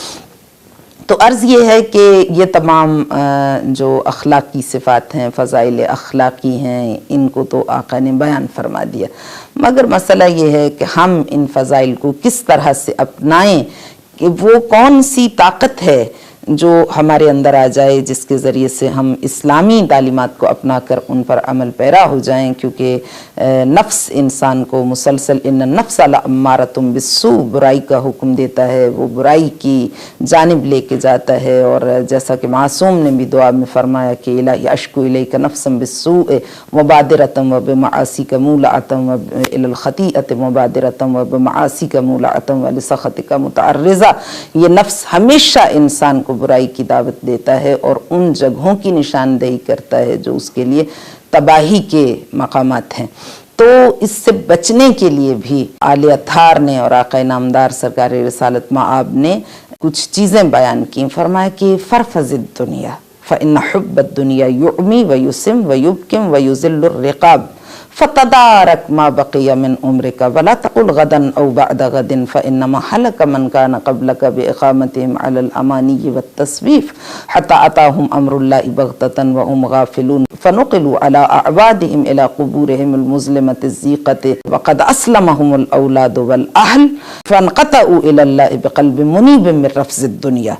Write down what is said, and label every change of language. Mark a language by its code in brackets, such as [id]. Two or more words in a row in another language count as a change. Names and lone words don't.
[ur] تو عرض یہ ہے کہ یہ تمام جو اخلاقی صفات ہیں، فضائل اخلاقی ہیں، ان کو تو آقا نے بیان فرما دیا، مگر مسئلہ یہ ہے کہ ہم ان فضائل کو کس طرح سے اپنائیں، کہ وہ کون سی طاقت ہے جو ہمارے اندر آ جائے جس کے ذریعے سے ہم اسلامی تعلیمات کو اپنا کر ان پر عمل پیرا ہو جائیں. کیونکہ نفس انسان کو مسلسل [ar] إن النفس لأمارة بالسوء, [ur] برائی کا حکم دیتا ہے، وہ برائی کی جانب لے کے جاتا ہے. اور جیسا کہ معصوم نے بھی دعا میں فرمایا کہ [ar] إلهي أشكو إليك نفسا بالسوء مبادرة وبمعاصيك مولعة وإلى الخطيئة مبادرة وبمعاصيك مولعة ولسخطك متعرضة. [ur] یہ نفس ہمیشہ انسان کو برائی کی دعوت دیتا ہے اور ان جگہوں کی نشاندہی کرتا ہے جو اس کے لیے تباہی کے مقامات ہیں. تو اس سے بچنے کے لیے بھی آل اطہار نے اور آقا نامدار سرکار رسالت مآب نے کچھ چیزیں بیان کی. فرمایا کہ [ar] فارفض الدنيا فإن حب الدنيا يعمي ويصم ويبكم ويذل الرقاب فتدارك ما بقي من عمرك ولا تقل غدا أو بعد غد فإنما هلك من كان قبلك بإقامتهم على الأماني والتسويف حتى أتاهم أمر الله بغتة وهم غافلون فنقلوا على أعوادهم إلى قبورهم المظلمة الضيقة وقد أسلمهم الأولاد والأهل فانقطعوا إلى الله بقلب منيب من رفض الدنيا.